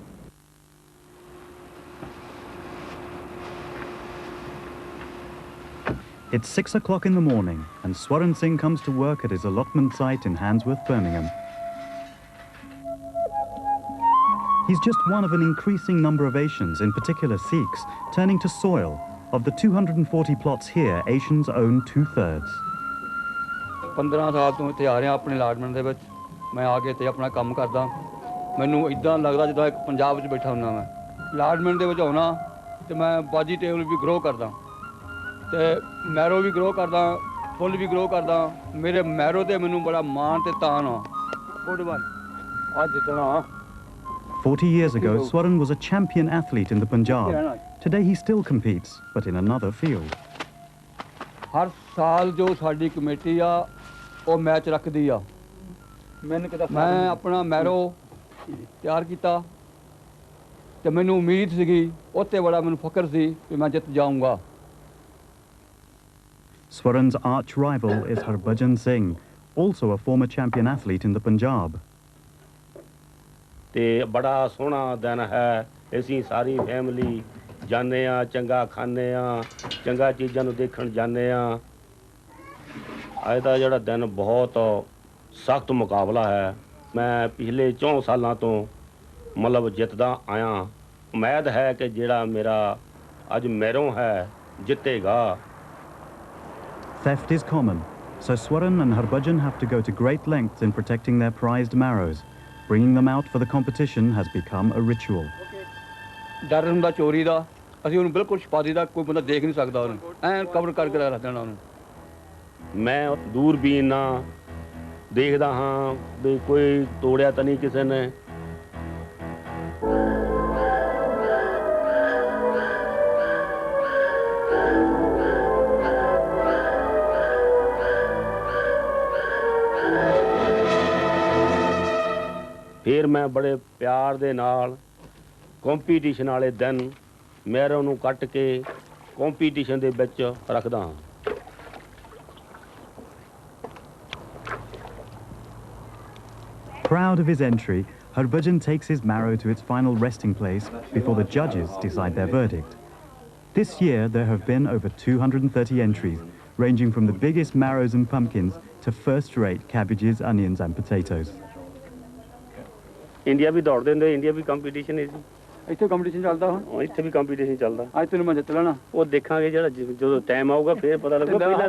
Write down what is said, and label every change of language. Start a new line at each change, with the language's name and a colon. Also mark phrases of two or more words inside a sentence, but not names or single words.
English: It's 6 o'clock in the morning and Swaran Singh comes to work at his allotment site in Handsworth, Birmingham. He's just one of an increasing number of Asians, in particular Sikhs, turning to soil. Of the 240 plots here, Asians own 2/3.
Punjabi: 15 ਸਾਲ ਤੋਂ ਇੱਥੇ ਆ ਰਿਹਾ ਆਪਣੇ ਅਲਾਟਮੈਂਟ ਦੇ ਵਿੱਚ ਮੈਂ ਆ ਕੇ ਇੱਥੇ ਆਪਣਾ ਕੰਮ ਕਰਦਾ ਮੈਨੂੰ ਇਦਾਂ ਲੱਗਦਾ ਜਿੱਦਾਂ ਇੱਕ ਪੰਜਾਬ ਵਿੱਚ ਬੈਠਾ ਹੁੰਦਾ ਮੈਂ ਅਲਾਟਮੈਂਟ ਦੇ ਵਿੱਚ ਆਉਣਾ ਤੇ ਮੈਂ ਵੈਜੀਟੇਬਲ ਵੀ ਗਰੋ ਕਰਦਾ ਤੇ ਮੈਰੋ ਵੀ ਗਰੋ ਕਰਦਾ ਫੁੱਲ ਵੀ ਗਰੋ ਕਰਦਾ ਮੇਰੇ ਮੈਰੋ ਤੇ ਮੈਨੂੰ ਬੜਾ ਮਾਣ ਤੇ ਤਾਣ ਆ ਫੁੱਟਬਾਲ ਅੱਜ ਜਿੱਤਣਾ
English: 40 years ago, Swaran was a champion athlete in the Punjab. Today he still competes, but in another field.
Punjabi: ਹਰ ਸਾਲ ਜੋ ਸਾਡੀ ਕਮੇਟੀ ਆ ਉਹ ਮੈਚ ਰੱਖਦੀ ਆ ਮੈਂ ਆਪਣਾ ਮੈਰੋ ਤਿਆਰ ਕੀਤਾ ਤੇ ਮੈਨੂੰ ਉਮੀਦ ਸੀਗੀ ਉੱਤੇ ਬੜਾ ਮੈਨੂੰ ਫਖਰ ਸੀ ਕਿ ਮੈਂ ਜਿੱਤ ਜਾਊਂਗਾ
English: Swaran's arch rival is Harbhajan Singh, also a former champion athlete in the Punjab.
Punjabi: ਤੇ ਬੜਾ ਸੋਹਣਾ ਦਿਨ ਹੈ ਅਸੀਂ ਸਾਰੀ ਫੈਮਿਲੀ ਜਾਂਦੇ ਆ ਚੰਗਾ ਖਾਂਦੇ ਆ ਚੰਗਾ ਚੀਜ਼ਾਂ ਨੂੰ ਦੇਖਣ ਜਾਂਦੇ ਆ ਅੱਜ ਦਾ ਜਿਹੜਾ ਦਿਨ ਬਹੁਤ ਸਖਤ ਮੁਕਾਬਲਾ ਹੈ ਮੈਂ ਪਿਛਲੇ 4 ਸਾਲਾਂ ਤੋਂ ਮਤਲਬ ਜਿੱਤਦਾ ਆਇਆ ਉਮੀਦ ਹੈ ਕਿ ਜਿਹੜਾ ਮੇਰਾ ਅੱਜ ਮੈਰੋਂ ਹੈ ਜਿੱਤੇਗਾ
English: Theft is common. So Swaran and Harbhajan have to go to great lengths in protecting their prized marrows. Bringing them out for the competition has become a ritual.
Punjabi: ਡਰ ਹੁੰਦਾ ਚੋਰੀ ਦਾ, ਅਸੀਂ ਉਹਨੂੰ ਬਿਲਕੁਲ ਛੁਪਾ ਦਿੱਤਾ, ਕੋਈ ਬੰਦਾ ਦੇਖ ਨਹੀਂ ਸਕਦਾ ਉਹਨੂੰ, ਐਂ ਕਵਰ ਕਰਕੇ ਰੱਖ ਦੇਣਾ ਉਹਨੂੰ। ਮੈਂ ਦੂਰਬੀਨ ਨਾਲ ਦੇਖਦਾ ਹਾਂ ਵੀ ਕੋਈ ਤੋੜਿਆ ਤਾਂ ਨਹੀਂ ਕਿਸੇ ਨੇ। ਫਿਰ ਮੈਂ ਬੜੇ ਪਿਆਰ ਦੇ ਨਾਲ ਕੰਪੀਟੀਸ਼ਨ ਵਾਲੇ ਦਿਨ ਮੈਰੋਂ ਨੂੰ ਕੱਟ ਕੇ ਕੰਪੀਟੀਸ਼ਨ ਦੇ ਵਿੱਚ ਰੱਖਦਾ ਹਾਂ।
English: Proud of his entry, Harbhajan takes his marrow to its final resting place before the judges decide their verdict. This year there have been over 230 entries, ranging from the biggest marrows and pumpkins to first-rate cabbages, onions and potatoes.
Punjabi: ਇੰਡੀਆ ਵੀ ਦੌੜਦੇ ਹੁੰਦੇ, ਇੰਡੀਆ ਵੀ ਕੰਪੀਟੀਸ਼ਨ ਹੈ ਜੀ। ਇੱਥੇ ਕੰਪੀਟੀਸ਼ਨ ਚੱਲਦਾ ਹੁਣ? ਇੱਥੇ ਵੀ ਕੰਪੀਟੀਸ਼ਨ ਚੱਲਦਾ। ਅੱਜ ਤੈਨੂੰ ਮੈਂ ਜਿੱਤ ਲੈਣਾ। ਉਹ ਦੇਖਾਂਗੇ ਜਿਹੜਾ ਜਦੋਂ ਟਾਈਮ ਆਊਗਾ ਫਿਰ ਪਤਾ ਲੱਗੂਗਾ।